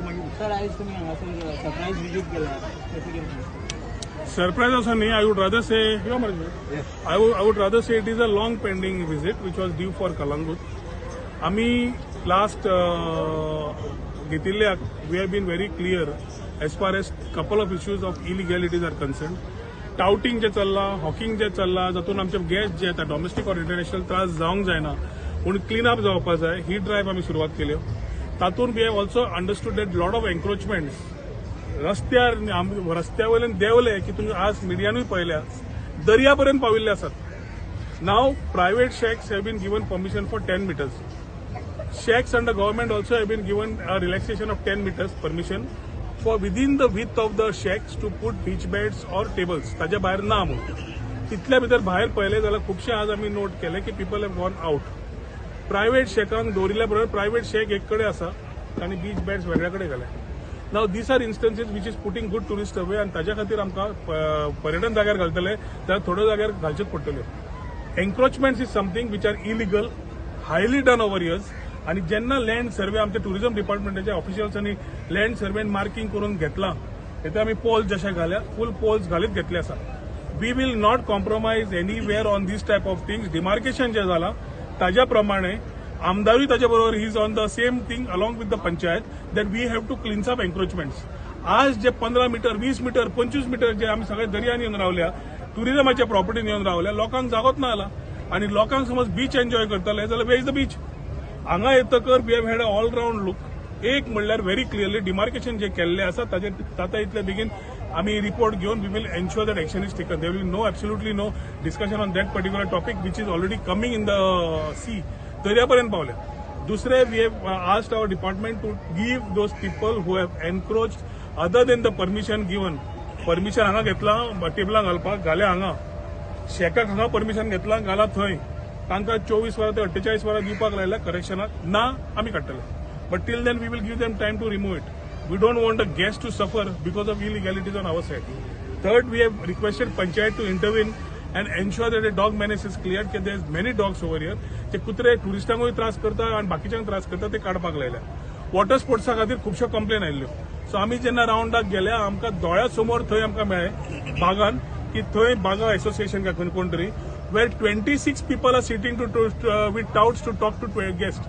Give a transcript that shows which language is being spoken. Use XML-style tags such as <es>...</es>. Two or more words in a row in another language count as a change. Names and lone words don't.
<kok>सर आज तुम्ही हांगासर</kok> <en>surprise visit</en> <kok>केला कशी केली?</kok> <en>Surprise also nahi. I would rather say, I would rather say it is a long pending visit which was due for Kalangut. Ami last we have been very clear as far as couple of issues of illegalities are concerned.</en> <kok>Touting je challa, hawking je challa, जातून आमचे गॅस जे आता डोमेस्टिक और इंटरनॅशनल त्रास जावंक जायना पूण</kok> <en>clean up</en> <kok>जावपाक जाय ही ड्रायव्ह आमी सुरवात केल्यो. तातून</kok> <en>We have also understood that lot of encroachments</en> <kok>रस्त्या वयल्यान देंवले की तुम्ही आज मिडियानूय पळयल्या दर्यापर्यंत पाविल्ले आसात.</kok> <en>Now private shacks have been given permission for 10 meters. Shacks under government also have been given a relaxation of 10 meters permission for within the width of the shacks to put beach beds or tables.</en> <kok>ताज्या भायर ना म्हणून तितल्या भितर भायर पळयले जाल्यार खुबशे आज आमी नोट केले की</kok> <en>people have gone out.</en> <kok>प्रायव्हेट शॅकांक दवरिल्ल्या बरोबर</kok> <en>private shack</en> <kok>एक कडेन आसा आनी</kok> <en>beach beds</en> <kok>वेगळ्या कडेन घाल्या.</kok> <en>Now these are instances which is putting good tourist away</en> <kok>आनी ताज्या खातीर आमकां पर्यटन जाग्यार घालतले जाल्यार थोड्यो जाग्यार घालच्योच पडटल्यो.</kok> <en>Encroachments is something which are illegal highly done over years.</en> <kok>आणि जेन्ना</kok> <en>land survey</en> <kok>आमच्या टुरिझम डिपार्टमेंटाच्या ऑफिशियल्सांनी लँड सर्वेन मार्किंग करून घेतला तेथे आमी पोल्स जशे घाल्या</kok> <en>full poles</en> <kok>घालीत घेतले आसा.</kok> <en>We will not compromise anywhere on these type of things.</en> <kok>डिमार्केशन जे जाला ताज्या प्रमाणे आमदारूय ताच्या बरोबर</kok> <en>he is on the same thing along with the panchayat that we have to cleans up encroachments.</en> <kok>आज जे 15 मीटर 20 मीटर 25 मीटर जे आमी सगळे दर्यान येवन रावल्या टुरिझमाच्या प्रॉपर्टीन येवन रावल्या लोकांक जागोच ना आला आणि लोकांक समज बीच एन्जॉय करतले जाल्यार</kok> <en>where is the beach.</en> <kok>हांगा येतकर</kok> <en>We have had a all round look.</en> <kok>एक म्हणल्यार</kok> <en>very clearly</en> <kok>डिमार्केशन जे केल्ले आसा ताचे जाता इतले बेगीन आमी रिपोर्ट घेवन</kok> <en>we will ensure that action is taken. There will no absolutely no discussion on that particular topic which is already coming in the sea.</en> <kok>दर्यापर्यंत पावल्या.</kok> <en>दुसरे We have asked our department to give those people who have encroached other than the permission given.</en> <kok>परमिशन हांगा घेतला टेबलां घालपाक घाल्या हांगा. शेकाक हांगा परमिशन घेतला घाला थंय. तांकां 24 वरां ते 48 वरां दिवपाक लायल्या करेक्शनाक ना आमी काडटले.</kok> <en>But till then we will give them time to remove it. We don't want a guest to suffer because of illegalities on our side. Third we have requested panchayat to intervene and ensure that the dog menace is cleared. That there is many dogs over here.</en> <kok>ते कुत्रे टुरिस्टांकूय त्रास करता आणि बाकीच्यांक त्रास करता ते काडपाक लायल्या. वॉटर स्पोर्ट्सा खातीर खुबश्यो कंप्लेन आयिल्ल्यो. सो आमी जेन्ना राउंडाक गेले आमकां दोळ्या समोर थंय आमकां मेळ्ळे बागान की थंय बागा एसोसिएशन काय कोण तरी</kok> <en>where 26 people are sitting to with touts to talk to guest.</en>